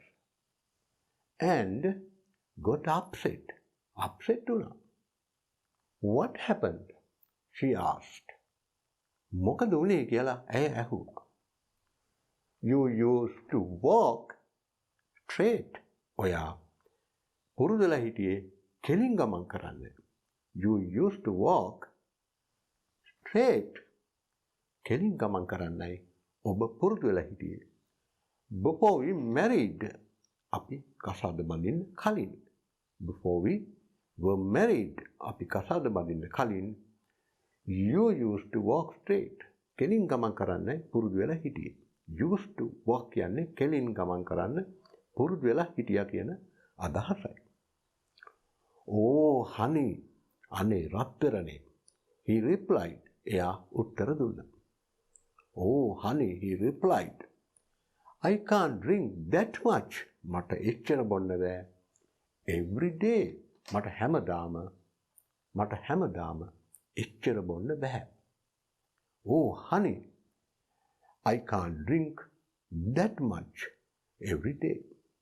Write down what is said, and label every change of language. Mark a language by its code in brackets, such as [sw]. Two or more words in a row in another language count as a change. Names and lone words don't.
[en] And got upset. [si] Upset වුණා. [en] What happened? She asked. [si] මොකද වුණේ කියලා ඇය ඇහුවා. [en] You used to walk straight. [si] ඔයා පුරුදුලා හිටියේ කෙලින් ගමන් කරන්න. [en] You used to walk straight. [si] කෙලින් ගමන් කරන්නයි ඔබ පුරුදු වෙලා හිටියේ. [en] Before we married. [si] අපි කසාද බඳින්න කලින්. [en] Before we were married. [si] අපි කසාද බඳින්න කලින් [en] you used to walk straight. [si] කෙලින් ගමන් කරන්නයි පුරුදු වෙලා හිටියේ. [en] Used to walk [si] කියන්නේ කෙලින් ගමන් කරන්න පුරුදු වෙලා හිටියා කියන අදහසයි. [en] Oh honey, [si] අනේ රත්තරනේ. [en] He replied. [si] එයා උත්තර දුන්නා. [en] Oh honey, he replied. I can't drink that much. [si] මට එච්චර බොන්න බෑ. [en] Every day. [si] මට හැමදාම එච්චර බොන්න බෑ. [en] Oh honey, I can't drink that much every day.